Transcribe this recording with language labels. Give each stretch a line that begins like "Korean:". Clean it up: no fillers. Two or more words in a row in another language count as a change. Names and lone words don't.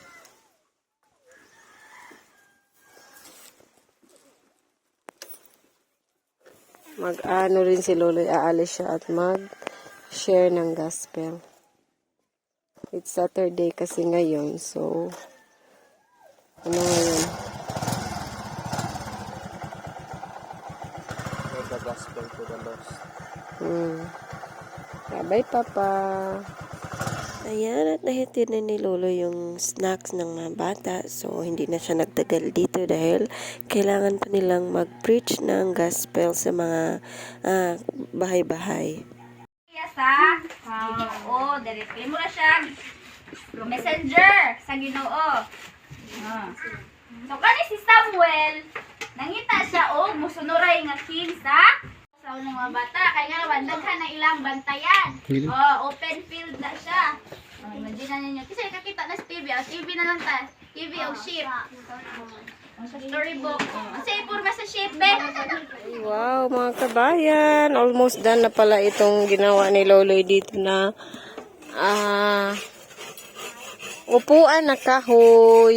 Filipino: Mag-ano rin si Loloy, aalis siya at mag-share ng gospel.
English: It's Saturday
Filipino: kasi ngayon, so ano ngayon?
English: The gospel to the lost.
Filipino: Bye, Papa. Ayan, at nahitin na ni Lolo yung snacks ng mga bata. So, hindi na siya nagtagal dito dahil kailangan pa nilang mag-preach ng gospel sa mga bahay-bahay.
Cebuano: Directly mo na siya. Messenger sa Ginoo. So, kani si Samuel, nangita siya musunuray nga king sa unang mga bata. Kaya nga naman, daghan na ilang bantayan.
English: Open field
Cebuano: na siya. Imagine na ninyo. Kasi kakita na sa TV. TV na lang ta. TV o sheep. Storybook. Kasi purma sa sheep, be.
Filipino: Wow, mga kabayan. Almost done na pala itong ginawa ni Loloy dito na upuan na kahoy.